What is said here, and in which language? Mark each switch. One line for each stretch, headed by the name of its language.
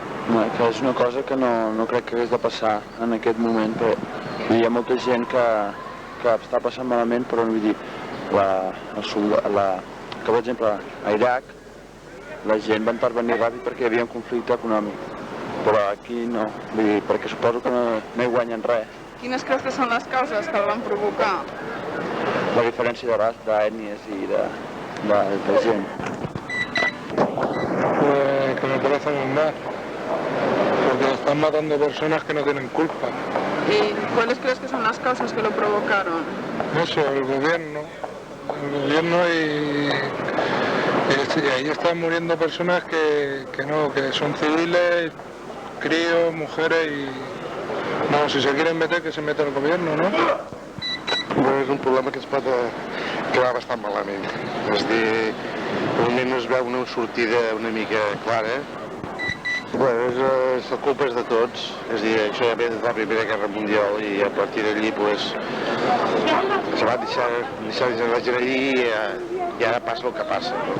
Catalan: Que és una cosa que no crec que hagués de passar en aquest moment, però hi ha molta gent que està passant malament, però vull dir, que per exemple a Iraq la gent va intervenir ràpid perquè hi havia un conflicte econòmic, però aquí no, vull dir, perquè suposo que no hi guanyen res. Quines creus que són les causes que el van provocar? La diferència d'ètnies i de gent.
Spanish: Que me parece muy mal, porque están matando personas que no tienen culpa. ¿Y cuáles crees que son las causas que lo provocaron? Eso, el gobierno y ahí están muriendo personas que son civiles, críos, mujeres y... No, si se quieren meter, que se meta el gobierno, no?
Catalan: És un problema que es pot quedar bastant malament. És a dir, no es veu una sortida una mica clara. La culpa és de tots. És a dir, això ja ve de la Primera Guerra Mundial i a partir d'allí se va deixar la gent allí i ara passa el que passa.